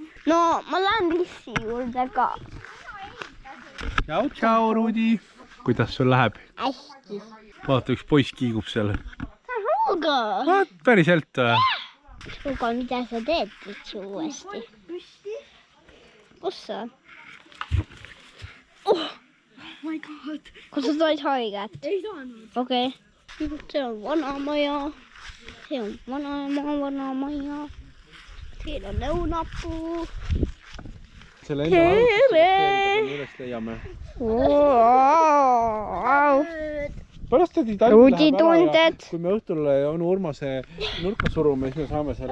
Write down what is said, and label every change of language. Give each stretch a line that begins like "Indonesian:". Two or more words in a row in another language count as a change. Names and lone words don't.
Estonian: No, ma lähen Lissi juurde ka. Tšau, Ruudi. Kuidas sul läheb? Hästi. Vaata, üks poiss kiigub seal. Ruuga. Päriselt või? Aga mida sa teed üldse uuesti? Kus sa?
English: Oh my god.
Estonian: Kas sa said haiget? Ei saanud. Okei. See on vanamaja. See on vanamaja. Siin on lõunapuu. Selle enda varutusest üles leiame. Pärast tädi Talp läheb ära ja kui me õhtul onu Urmase nurka surume, siis me saame selle...